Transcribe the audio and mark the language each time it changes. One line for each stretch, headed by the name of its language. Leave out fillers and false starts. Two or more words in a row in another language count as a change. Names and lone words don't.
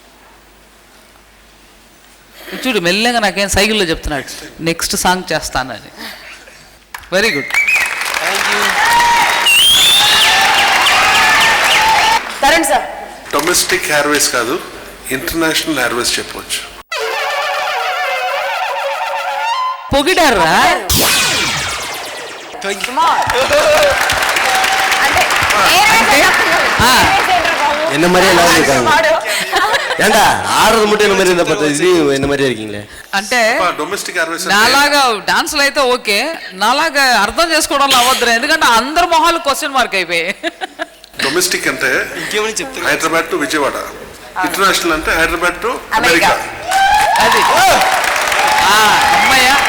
Telugu: చూడు మెల్లగా నాకేం సైకిల్లో చెప్తున్నాడు
English: next song
Telugu: చేస్తానని.
English: very good.
Telugu: తరుణ్ సార్
English: domestic airways
Telugu: కాదు
English: international airways
Telugu: చెప్పవచ్చు. పొగిడారా?
Tamil: என்ன மாதிரியே எல்லாம் இருக்காங்க. ஏண்டா ஆடுறது மட்டும் என்ன மாதிரி இருந்தா பார்த்தா இது என்ன மாதிரியே இருக்கீங்களே.
Telugu: అంటే
English: domestic airways
Telugu: నాలాగా డాన్స్లు అయితే ఓకే, నాలాగా అర్థం చేసుకోవడంలో అవ్వద్దు. ఎందుకంటే అందరి మొహాలు
English: question mark
Telugu: అయిపోయాయి. డొమెస్టిక్ అంటే ఇంకేమని చెప్తా. హైదరాబాద్ టు విజయవాడ. ఇంటర్నేషనల్ అంటే హైదరాబాద్ టు అమెరికా. అది అమ్మాయ్యా.